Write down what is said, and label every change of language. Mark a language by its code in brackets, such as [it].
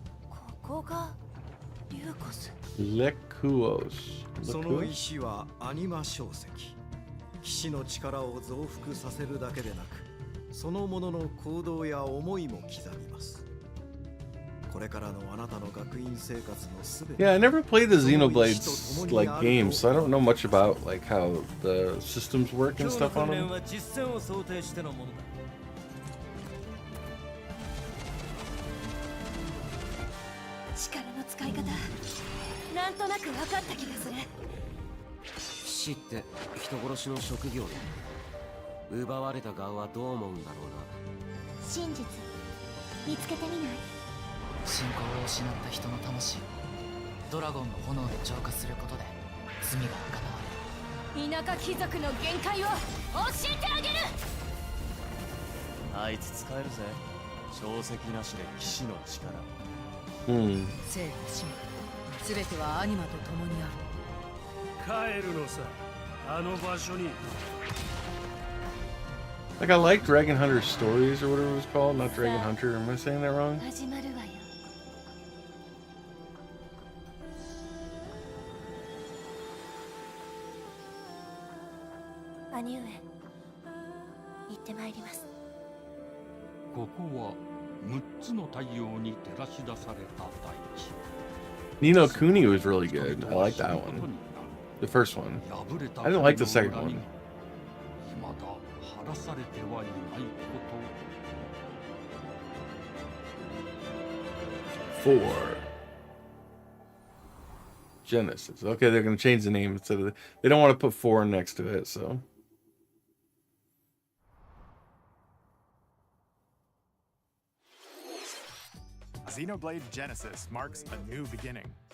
[ja] ここがリューコス。レクオス。その石はアニマ小石。騎士の力を増幅させるだけでなく、そのものの行動や思いも刻みます。これからのあなたの学院生活のすべて。 [en] Yeah, I never played the Xenoblades like games, so I don't know much about like how the systems work and stuff on them. [ja] 力の使い方、なんとなく分かった気がする。騎士って人殺しの職業で、奪われた側はどう思うんだろうな。真実見つけてみない？信仰を失った人の魂をドラゴンの炎で浄化することで罪が贖われる。田舎貴族の限界を教えてあげる。あいつ使えるぜ。小石なしで騎士の力。生と死すべてはアニマと共にある。帰るのさ、あの場所に。 [en] Like I like Dragon Hunter Stories or whatever it was called, not Dragon Hunter. Am I saying that wrong? [ja] 始まるわよ。兄上、行ってまいります。ここは6つの太陽に照らし出された大地。 [en] Nino Kuni was really good. I like that one. The first one. I didn't like the second one. [ja] まだ晴らされてはいないこと。 [en] 4. Genesis. Okay, they're gonna change the name instead of they don't want to put 4 next to it, so. Xenoblade Genesis marks a new beginning.